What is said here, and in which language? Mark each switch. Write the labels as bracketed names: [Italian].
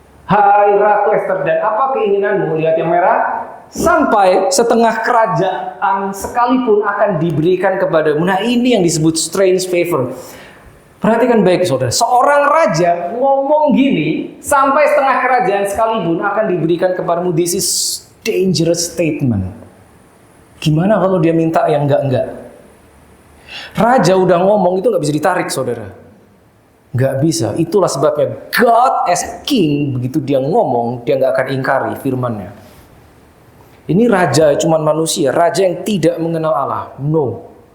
[Indonesian] Hai Ratu Esther, dan apa keinginanmu? Lihat yang merah. Sampai setengah kerajaan sekalipun akan diberikan kepadamu. Nah ini yang disebut strange favor. Perhatikan baik saudara, seorang raja ngomong gini, sampai setengah kerajaan sekalipun akan diberikan kepadamu. [English] This is dangerous statement. [Indonesian] Gimana kalau dia minta yang enggak? Raja udah ngomong itu nggak bisa ditarik saudara. Nggak bisa, itulah sebabnya [English] God as King, [Indonesian] begitu dia ngomong, dia nggak akan ingkari firman-Nya. Ini raja cuman manusia, raja yang tidak mengenal Allah. No.